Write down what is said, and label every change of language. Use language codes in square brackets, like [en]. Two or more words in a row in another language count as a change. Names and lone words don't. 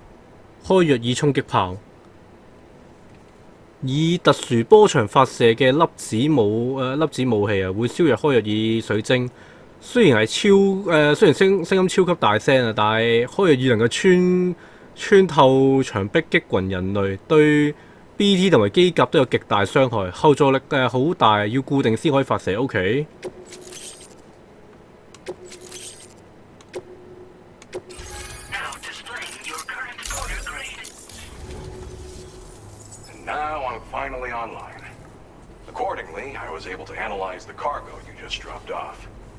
[yue] 開約爾衝擊炮，以特殊波長發射嘅粒子武器啊，會燒弱開約爾水晶。雖然聲音超級大聲啊，但係開約爾能夠穿透牆壁擊暈人類，對 BT 同埋機甲都有極大傷害，後座力好大，要固定先可以發射。OK。 [en] Now I'm finally online. Accordingly, I was able to analyze the cargo you just dropped off.